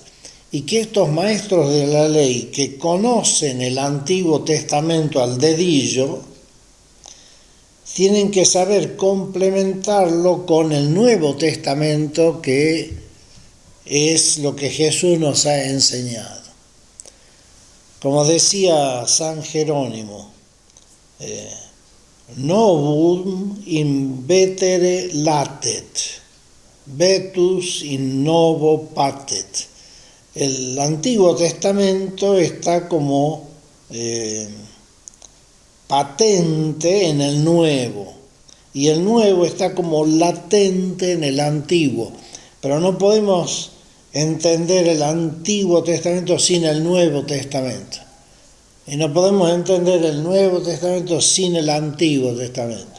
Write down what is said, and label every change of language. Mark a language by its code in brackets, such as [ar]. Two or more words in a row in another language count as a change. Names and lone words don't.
[es] Y que estos maestros de la ley que conocen el Antiguo Testamento al dedillo, tienen que saber complementarlo con el Nuevo Testamento, que es lo que Jesús nos ha enseñado. Como decía San Jerónimo, [la] novum in vetere latet, vetus in novo patet. [es] El Antiguo Testamento está como patente en el Nuevo, y el Nuevo está como latente en el Antiguo, pero no podemos entender el Antiguo Testamento sin el Nuevo Testamento, y no podemos entender el Nuevo Testamento sin el Antiguo Testamento.